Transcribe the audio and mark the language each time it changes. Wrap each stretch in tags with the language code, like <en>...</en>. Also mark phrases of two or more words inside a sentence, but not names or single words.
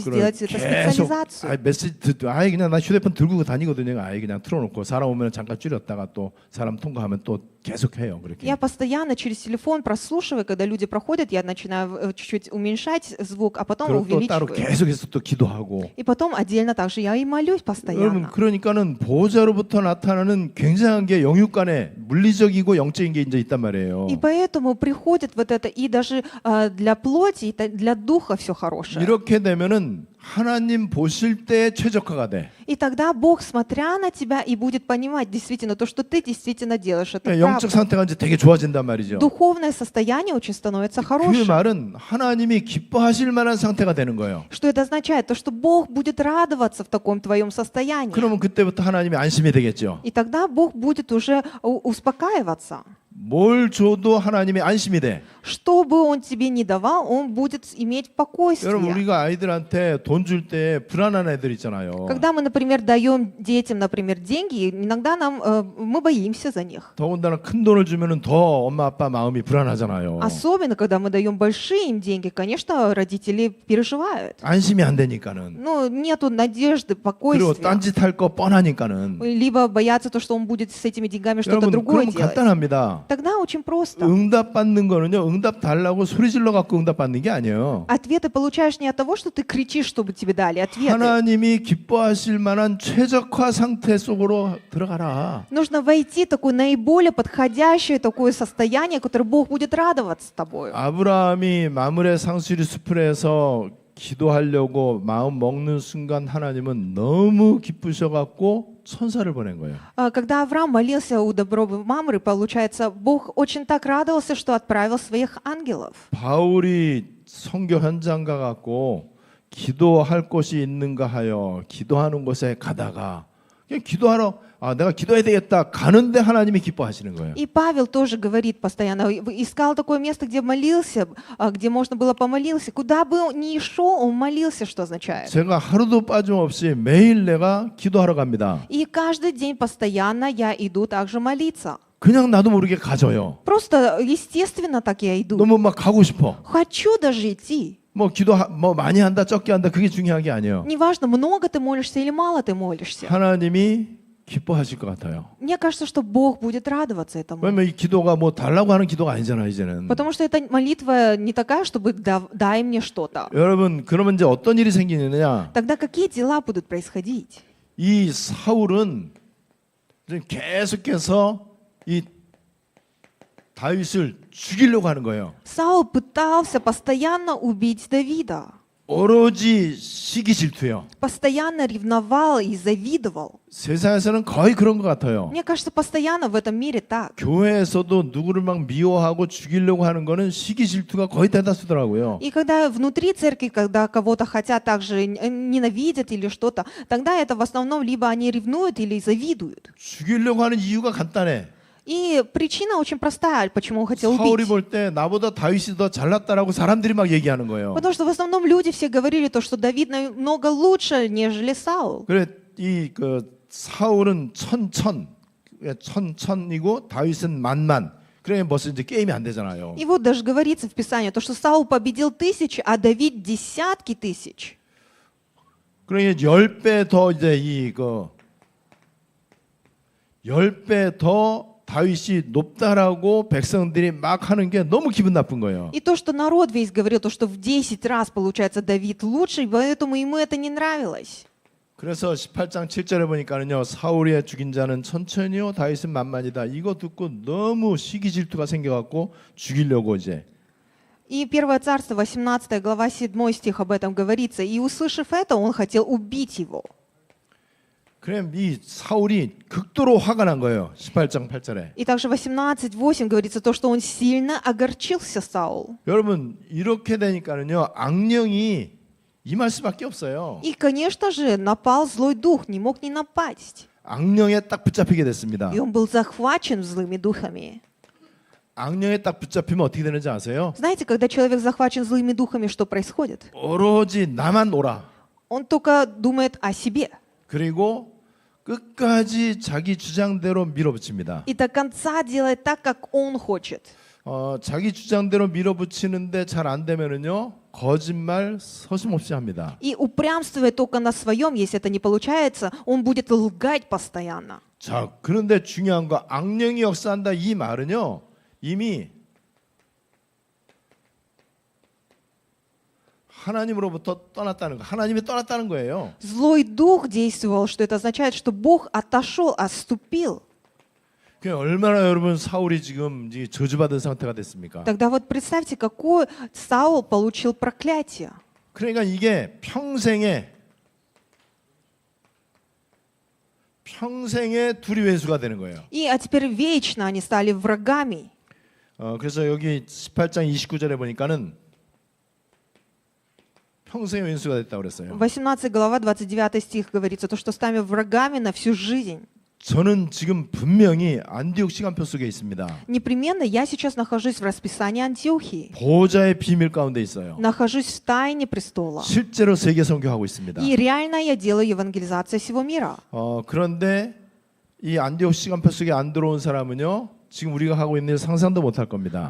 <ko>그걸</ko> <ru>сделать эту</ru> <ko>계속</ko> <ru>специализацию.</ru> <ko>메시지 아예 그냥 나 휴대폰 들고 다니거든요. 아예 그냥 틀어놓고 사람 오면 잠깐 줄였다가 또 사람 통과하면 또 계속 해요. 그렇게.</ko> <ru>Я постоянно через телефон прослушиваю, когда люди проходят, я начинаю чуть-чуть уменьшать звук, а потом</ru> <ko>그리고 또 따로</ko> <ru>увеличиваю.</ru> <ko>계속해서 또 기도하고.</ko> <ru>И потом отдельно также я и молюсь</ru> <ko>여러분</ko> <ru>постоянно.</ru> <ko>그러니까는 보호자로부터 나타나는 굉장한 게 영육간에 물리적이고 영적인 게 이제 있단 말이에요.</ko> <ru>И поэтому приходит вот это и даже для плоти, и для духа все хорошее.</ru> <ko>이렇게 되면은 하나님 보실 때 최적화가 돼.</ko> <ru>И тогда Бог, смотря на тебя, и будет понимать действительно то, что ты действительно делаешь. Это</ru> <ko>영적</ko> <ru>правда.</ru> <ko>상태가 이제 되게 좋아진단 말이죠.</ko> <ru>Духовное состояние очень становится</ru> <ko>그</ko> <ru>хорошим.</ru> <ko>말은 하나님이 기뻐하실 만한 상태가 되는 거예요.</ko> <ru>Что это означает? То, что Бог будет радоваться в таком твоем состоянии.</ru> <ko>그러면 그때부터 하나님이 안심이 되겠죠.</ko> <ru>И тогда Бог будет уже успокаиваться.</ru> <ko>뭘 줘도 하나님의 안심이 돼.</ko> <ru>Что бы он тебе ни давал, он будет иметь</ru> <ko>여러분</ko> <ru>спокойствие.</ru> <ko>우리가 아이들한테 돈 줄 때 불안한 애들 있잖아요.</ko> <ru>Когда мы, например, даем детям, например, деньги, иногда мы боимся за них.</ru> <ko>더군다나 큰 돈을 주면은 더 엄마 아빠 마음이 불안하잖아요.</ko> <ru>Особенно, когда мы даем большие им деньги, конечно, родители переживают.</ru> <ko>안심이 안 되니까는.</ko> <ru>Ну, нету надежды,</ru> <ko>그리고</ko> <ru>спокойствия.</ru> <ko>딴짓할 거 뻔하니까는.</ko> <ru>Либо боятся то, что он будет с этими деньгами что-то</ru> <ko>여러분</ko> <ru>другое</ru> <ko>그러면</ko> <ru>делать.</ru> <ko>간단합니다.</ko> <ru>Тогда очень просто.</ru> <ko>응답 받는 거는요. 응답 달라고 소리 질러 갖고 응답 받는 게 아니에요.</ko> <ru>Ответы получаешь не от того, что ты кричишь, чтобы тебе дали ответы.</ru> <ko>하나님이 기뻐하실 만한 최적화 상태 속으로 들어가라.</ko> <ru>Нужно войти в такое наиболее подходящее такое состояние, которое Бог будет радоваться тобой.</ru> <ko>아브라함이 마므레 상수리 숲에서 기도하려고 마음 먹는 순간 하나님은 너무 기쁘셔갖고 천사를 보낸 거예요.</ko> <ru>Когда Авраам молился у Добровой Мамры, получается, Бог очень так радовался, что отправил своих ангелов.</ru> <ko>바울이 선교 현장 가갖고 기도할 곳이 있는가 하여 기도하는 곳에 가다가 그냥 기도하러 내가 기도해야 되겠다 가는데 하나님이 기뻐하시는 거예요.</ko> <ru>И Павел тоже говорит постоянно, искал такое место, где молился, где можно было помолиться. Куда бы он ни шел, он молился, что означает.</ru> <ko>제가 하루도 빠짐없이 매일 내가 기도하러 갑니다.</ko> <ru>И каждый день постоянно я иду также молиться.</ru> <ko>그냥 나도 모르게 가져요.</ko> <ru>Просто естественно так я иду.</ru> <ko>너무 막 가고 싶어.</ko> <ru>Хочу даже идти.</ru> <ko>뭐 기도 뭐 많이 한다 적게 한다 그게 중요한 게 아니에요.</ko> <ru>Неважно, много ты молишься или мало ты молишься.</ru> <ko>하나님이 기뻐하실 것 같아요.</ko> <ru>Мне кажется, что Бог будет радоваться этому.</ru> <ko>왜냐면 이 기도가 뭐 달라고 하는 기도가 아니잖아 이제는.</ko> <ru>Потому что эта молитва не такая, чтобы дай мне что-то.</ru> <ko>여러분 그러면 이제 어떤 일이 생기느냐?</ko> <ru>Тогда какие дела будут происходить?</ru> <ko>이 사울은 지금 계속해서 이 다윗을 죽이려고 하는 거예요.</ko> <ru>Саул пытался постоянно убить Давида.</ru> <ko>오로지 시기 질투예요.</ko> <ru>Постоянно ревновал и завидовал.</ru> <ko>세상에서는 거의 그런 것 같아요.</ko> <ru>Мне кажется, постоянно в этом мире так.</ru> <ko>교회에서도 누구를 막 미워하고 죽이려고 하는 거는 시기 질투가 거의 대다수더라고요.</ko> <ru>И когда внутри церкви, когда кого-то хотят также ненавидят или что-то, тогда это в основном либо они ревнуют или завидуют.</ru> <ko>죽이려고 하는 이유가 간단해.</ko> <ru>И причина очень простая, почему он хотел</ru> <ko>사울이</ko> <ru>убить.</ru> <ko>볼 때 나보다 다윗이 더 잘났다라고 사람들이 막 얘기하는 거예요.</ko> <ru>Потому что в основном люди все говорили то, что Давид намного лучше, нежели Саул.</ru> <ko>그래 이 그 사울은 천천이고 다윗은 만만. 그래 벌써 이제 게임이 안 되잖아요.</ko> <ru>И вот даже говорится в Писании, то, что Саул победил тысячи, а Давид десятки тысяч.</ru> <ko>그러니까 10배 더 이제 이거 10배 더 다윗이 높다라고 백성들이 막 하는 게 너무 기분 나쁜 거예요.</ko> <ru>И то, что народ весь говорил, то, что в 10 раз, получается, Давид лучший, поэтому ему это не нравилось.</ru> <ko>그래서 18장 7절에 보니까는요. 사울이 죽인 자는 천천히요 다윗은 만만이다. 이거 듣고 너무 시기 질투가 생겨갖고 죽이려고 이제.</ko> <ru>И 1 Царство, 18 глава, 7 стих об этом говорится. И услышав это, он хотел убить его.</ru> <ko>그럼 이 사울이 극도로 화가 난 거예요. 18장 8절에.</ko> <ru>И также 18:8 говорится то, что он сильно огорчился, Саул.</ru> <ko>여러분 이렇게 되니까는요. 악령이 임할 수밖에 없어요.</ko> <ru>И, конечно же, напал злой дух, не мог не напасть.</ru> <ko>악령에 딱 붙잡히게 됐습니다.</ko> <ru>И он был захвачен злыми духами.</ru> <ko>악령에 딱 붙잡히면 어떻게 되는지 아세요?</ko> <ru>Знаете, когда человек захвачен злыми духами, что происходит?</ru> <ko>오로지 나만 오라.</ko> <ru>Он только думает о себе.</ru> <ko>그리고 끝까지 자기 주장대로 밀어붙입니다.</ko> <ru>И до конца делает так, как он хочет.</ru> <ko>자기 주장대로 밀어붙이는데 잘 안 되면은요 거짓말 서슴없이 합니다.</ko> <ru>И упрямствует только на своем, если это не получается, он будет лгать постоянно.</ru> <ko>자, 그런데 중요한 거 악령이 역사한다 이 말은요 이미 하나님으로부터 떠났다는 거, 하나님이 떠났다는 거예요.</ko> <ru>Злой дух действовал, что это означает, что Бог отошел, отступил.</ru> <ko>그 얼마나 여러분 사울이 지금 저주받은 상태가 됐습니까?</ko> <ru>Тогда вот представьте, какой Саул получил проклятие.</ru> <ko>그러니까 이게 평생에 둘이 원수가 되는 거예요.</ko> <ru>А теперь вечно они стали врагами.</ru> <ko>그래서 여기 18장 29절에 보니까는 평생의 원수가 됐다고 그랬어요.</ko> <ru>18 глава, 29 стих говорится, то, что стали врагами на всю жизнь.</ru> <ko>저는 지금 분명히 안디옥 시간표 속에 있습니다.</ko> <ru>Непременно я сейчас нахожусь в расписании Антиохии.</ru> <ko>보호자의 비밀 가운데 있어요.</ko> <ru>Нахожусь в тайне престола.</ru> <ko>실제로 세계 선교하고 있습니다.</ko> <ru>И реально я делаю евангелизацию всего мира.</ru> <ko>그런데 이 안디옥 시간표 속에 안 들어온 사람은요, 지금 우리가 하고 있는 일 상상도 못할 겁니다.</ko>